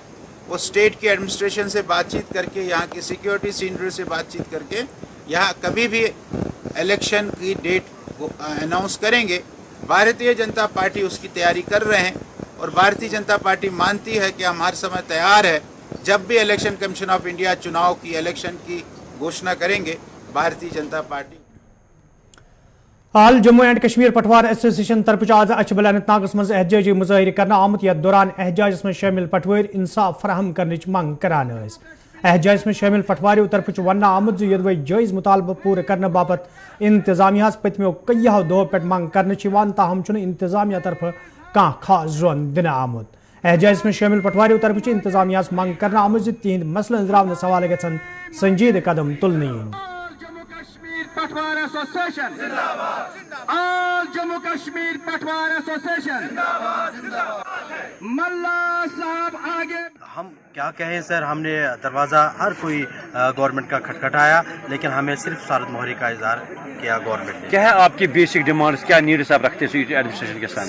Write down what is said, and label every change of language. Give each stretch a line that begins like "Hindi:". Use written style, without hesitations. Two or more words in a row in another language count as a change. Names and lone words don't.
Urdu: وہ اسٹیٹ کی ایڈمنسٹریشن سے بات چیت کر کے، یہاں کی سیکیورٹی سینئر سے بات چیت کر کے یہاں کبھی بھی الیکشن کی ڈیٹ اناؤنس کریں گے. بھارتیہ جنتا پارٹی اس کی تیاری کر رہے ہیں، اور بھارتیہ جنتا پارٹی مانتی ہے کہ ہم ہر سمے تیار ہے. جب بھی الیکشن کمیشن آف انڈیا چناؤ کی الیکشن کی گھوشنا کریں گے، بھارتیہ جنتا پارٹی.
Kashmiri: حال جموں اینڈ کشمیر پٹوار ایسوسیشن طرف آز اچھبل اننت ناگس مز احتجاجی مظاہرہ کرنا آمت یتھ دوران احتجاجس میں شامل پٹوار انصاف فراہم کرنچ منگ کران. احتجاجس میں شامل پٹواریوں طرف ونہ آمت یدوی جائز مطالبہ پورا کرنے باپت انتظامیہ پتمو کئیو دہو پہ منگ کرنے تاہم انتظامیہ طرف کان خاص زون دن آمت. احتجاجس میں شامل پٹواریوں طرف انتظامیہ منگ کرنا آمت تہند مسئلہ انزراونس حوالہ گھن سنجیدہ قدم تلنہ ین.
Urdu: پٹوار ایسوسیشن آل جموں کشمیر پٹوار ایسوسیشن ملا صاحب آگے. ہم کیا کہیں سر، ہم نے دروازہ ہر کوئی گورنمنٹ کا کھٹکھٹایا، لیکن ہمیں صرف سارت مہری کا اظہار کیا گورنمنٹ نے. کیا ہے آپ کی
English: basic demands,
Urdu: کیا نیڈس آپ رکھتے ہیں ایڈمنسٹریشن کے ساتھ؟